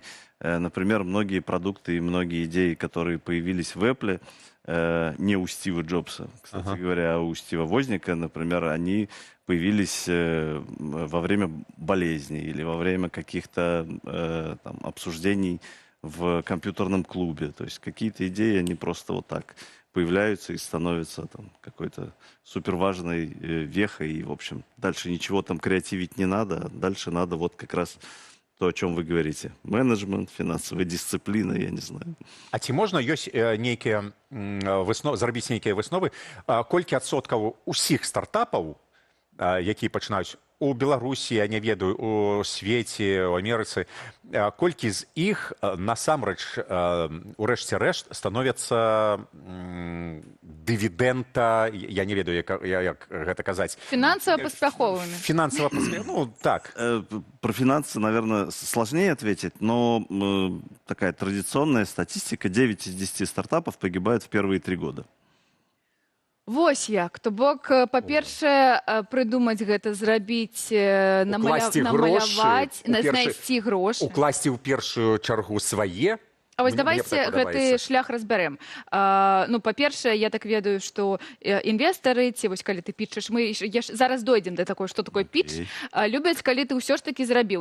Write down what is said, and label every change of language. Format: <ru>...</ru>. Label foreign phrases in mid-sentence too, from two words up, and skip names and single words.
<ru>Например, многие продукты и многие идеи, которые появились в Apple, не у Стива Джобса, кстати говоря, а у Стива Возника, например, они появились во время болезни или во время каких-то там обсуждений в компьютерном клубе. То есть какие-то идеи, они просто вот так появляются и становятся там какой-то суперважной вехой. И, в общем, дальше ничего там креативить не надо. Дальше надо вот как раз то, о чем вы говорите. Менеджмент, финансовая дисциплина, я не знаю.</ru> <be>А ці можна ёсць нейкія зрабіць нейкія высновы? Колькі адсоткаў усіх стартапаў, якія пачынаюць у Беларусі, я не ведаю, у свеце, у Амерыцы, колькі з іх насамрэч у рэшце рэшт становяцца дывідэнта, я не ведаю, як гэта казаць. Фінансава паспяховымі. Фінансава паспяховымі, ну так.</be> <ru>Про финансы, наверное, сложнее ответить, но такая традиционная статистика: 9 из 10 стартапов погибают в первые 3 года.</ru> <be>Вось як. То бок, па-першае, прыдумаць гэта, зрабіць, Укласці намаляваць, грошы, знайсці грошы. укласці ў першую чаргу свае. А вось Мне</be> <ru>давайте</ru> <be>так гэты падабаецца. шлях разбярем. Ну, па-першае, я так ведаю, што інвестары, ці вось калі ты пітчаш, мы зараз дойдзем да такой, што такое пітч, любяць, калі ты ўсё ж такі зрабіў.</be>